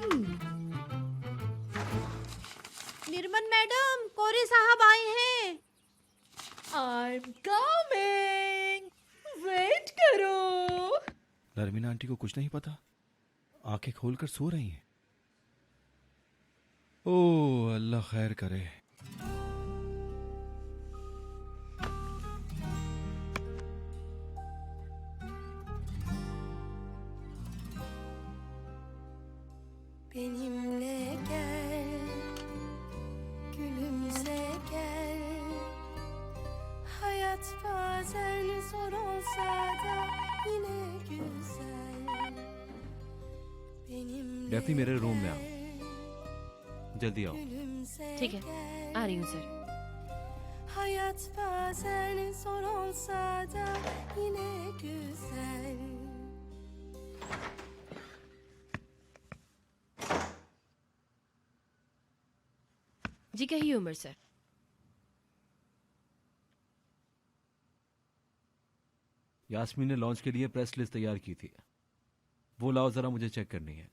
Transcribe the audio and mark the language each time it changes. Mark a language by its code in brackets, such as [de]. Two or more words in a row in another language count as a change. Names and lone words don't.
[hi] निर्मल मैडम, कोरे साहब आए हैं। [en] I'm coming. [hi] वेट करो। नरमीन आंटी को कुछ नहीं पता, आंखें खोलकर सो रही हैं। ओह अल्लाह खैर करे। [tr] Benimle gel, gülümse gel. Hayat bazen zor olsa da yine güzel. Benimle [hi] डेफनी, मेरे रूम में आओ, जल्दी आओ। [tr] gülümse [hi] ठीक है, [tr] gel. [hi] आ रही हूँ सर। [tr] Hayat bazen zor olsa da yine güzel. [hi] जी कहिए उमर सर। यास्मीन ने लॉन्च के लिए प्रेस लिस्ट तैयार की थी, वो लाओ जरा, मुझे चेक करनी है।